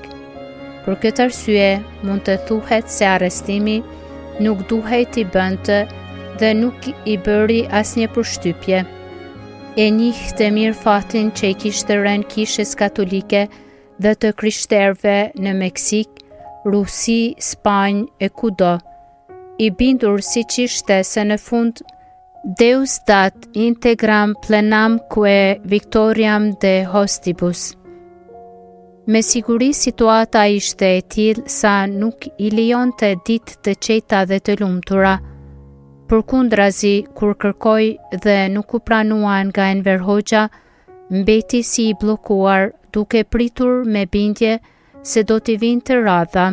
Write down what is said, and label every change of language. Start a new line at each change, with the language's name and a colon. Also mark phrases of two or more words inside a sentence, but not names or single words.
Albanian: Për këtë arsye, mund të thuhet se arrestimi nuk duhej t'i bënte dhe nuk i bëri asnjë përshtypje. E njihte mirë fatin që i kishte rënë kishës katolike dhe të krishterëve në Meksik, Rusi, Spanjë e kudo. I bindur si që ishte se në fund
Latin: Deus dat integram plenam quae victoriam de hostibus.
Albanian: Me siguri situata ishte e tillë sa nuk I lejonte ditë të qeta dhe të lumtura. Përkundrazi, kur kërkoi dhe nuk u pranuan nga Enver Hoxha, mbeti si I blokuar, duke pritur me bindje se do t'i vinte radha.